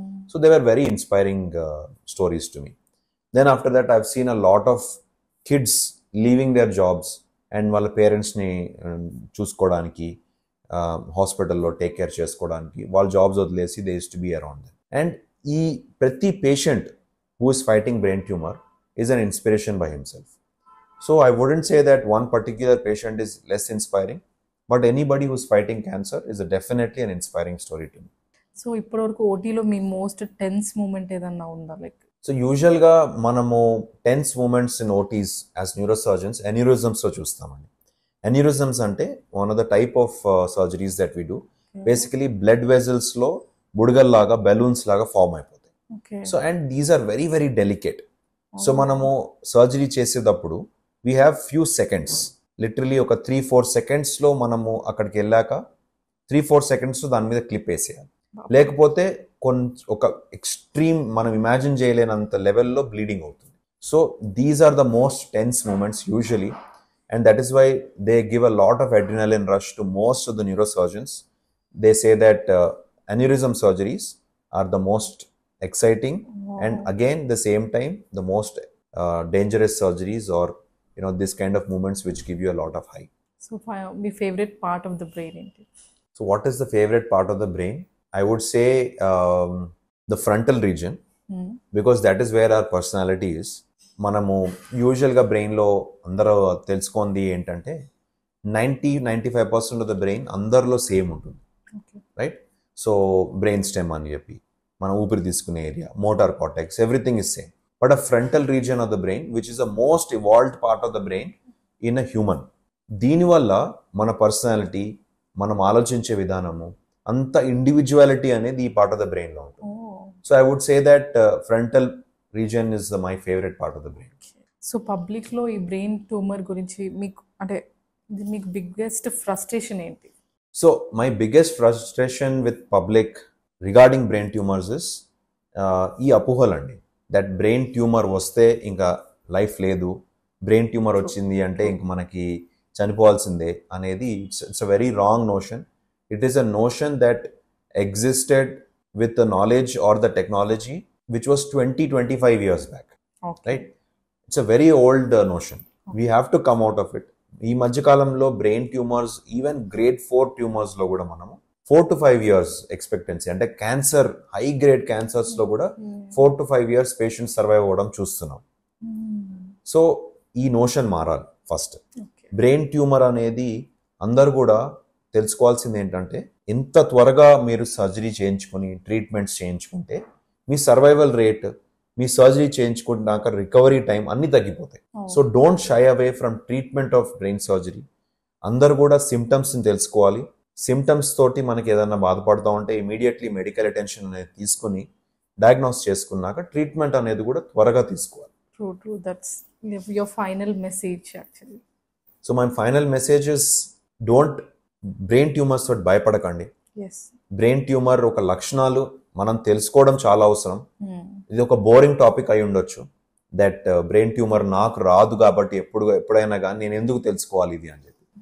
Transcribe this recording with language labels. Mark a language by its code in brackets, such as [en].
[en] So they were very inspiring stories to me. Then after that I've seen a lot of kids leaving their jobs and [te] వాళ్ళ పేరెంట్స్ని చూసుకోవడానికి, హాస్పిటల్లో take care చేసుకోవడానికి వాళ్ళ jobs వదిలేసి [en] They use to be around them. And [te] ఈ ప్రతి [en] Patient who is fighting brain tumour is an inspiration by himself. So I wouldn't say that one particular patient is less inspiring, but anybody who's fighting cancer is definitely an inspiring story to me. [te] So ఇప్పటివరకు ఓటీలో మీ [en] most tense moment [te] ఏదన్నా ఉందా? Like so యూజువల్గా మనము [en] tense moments in OTs as neurosurgeons [te] ఎన్యూరిజమ్స్లో చూస్తామండి. [en] Aneurysms అంటే one of the type of surgeries that we do. [te] Basically blood వెజల్స్లో బుడగల్లాగా, balloons లాగా form అయిపోతాయి. [en] So and these are very very delicate. [te] So మనము surgery చేసేటప్పుడు [en] we have few seconds, [te] literally ఒక 3-4 secondsలో మనము అక్కడికి వెళ్ళాక 3-4 seconds దాని మీద క్లిప్ వేసేయాలి. లేకపోతే ఒక ఎక్స్ట్రీమ్ మనం ఇమాజిన్ చేయలేనంత లెవెల్లో బ్లీడింగ్ అవుతుంది. [en] So these are the most tense moments usually, and that is why they give a lot of adrenaline rush to most of the neurosurgeons. They say that aneurysm surgeries are the most exciting and again the same time the most dangerous surgeries, or this kind of movements which give you a lot of high. So my favorite part of the brain enti? So what is the favorite part of the brain? I would say the frontal region, because that is where our personality is. [te] మనము యూజువల్గా బ్రెయిన్లో అందరూ తెలుసుకుంది ఏంటంటే 90-95% of the brain అందరిలో same ఉంటుంది, right? So brain stem అని చెప్పి మనం ఊపిరి తీసుకునే area, motor cortex, [en] Everything is same. But a frontal region of the brain, which is the most evolved part of the brain in a human. [te] దీనివల్ల మన personality, మనం ఆలోచించే విధానము, అంత ఇండివిజువాలిటీ అనేది ఈ పార్ట్ ఆఫ్ ద బ్రెయిన్లో ఉంటుంది. [en] So I would say that frontal region is my favourite part of the brain. [te] So పబ్లిక్లో ఈ బ్రెయిన్ ట్యూమర్ గురించి మీకు బిగ్గెస్ట్ ఫ్రస్ట్రేషన్ ఏంటి? [en] so my biggest frustration with public regarding brain tumours is [te] ఈ అపోహలండి. That brain tumour వస్తే ఇంకా life లేదు, brain tumour వచ్చింది అంటే ఇంక మనకి చనిపోవాల్సిందే అనేది [en] It's a very wrong notion. It is a notion that existed with the knowledge or the technology which was 20-25 years back. Okay. Right? It's a very old notion. Okay. We have to come out of it. [te] ఈ మధ్య కాలంలో brain tumours, even grade 4 tumours లో కూడా మనము 4 to 5 years expectancy, అంటే cancer, high grade cancers లో కూడా 4 to 5 years patient survive అవ్వడం చూస్తున్నాం. సో ఈ నోషన్ మారాలి ఫస్ట్. బ్రెయిన్ ట్యూమర్ అనేది అందరు కూడా తెలుసుకోవాల్సింది ఏంటంటే, ఎంత త్వరగా మీరు సర్జరీ చేయించుకొని ట్రీట్మెంట్స్ చేయించుకుంటే మీ సర్వైవల్ రేట్, మీ సర్జరీ చేయించుకున్నాక రికవరీ టైం అన్ని తగ్గిపోతాయి. [en] So don't shy away from treatment of brain surgery. [te] అందరు కూడా సిమ్టమ్స్ని తెలుసుకోవాలి. సిమ్టమ్స్ తోటి మనకి ఏదైనా బాధపడుతూ ఉంటే ఇమీడియట్లీ మెడికల్ అటెన్షన్ అనేది తీసుకుని డయాగ్నోస్ చేసుకున్నాక ట్రీట్మెంట్ అనేది కూడా త్వరగా తీసుకోవాలి. [en] True. That's your final message actually. So my final message is, don't brain tumours [te] తోటి భయపడకండి. బ్రెయిన్ ట్యూమర్ ఒక లక్షణాలు మనం తెలుసుకోవడం చాలా అవసరం. ఇది ఒక బోరింగ్ టాపిక్ అయి ఉండొచ్చు, దట్ బ్రెయిన్ ట్యూమర్ నాకు రాదు కాబట్టి ఎప్పుడైనా కానీ నేను ఎందుకు తెలుసుకోవాలి ఇది అని చెప్పి.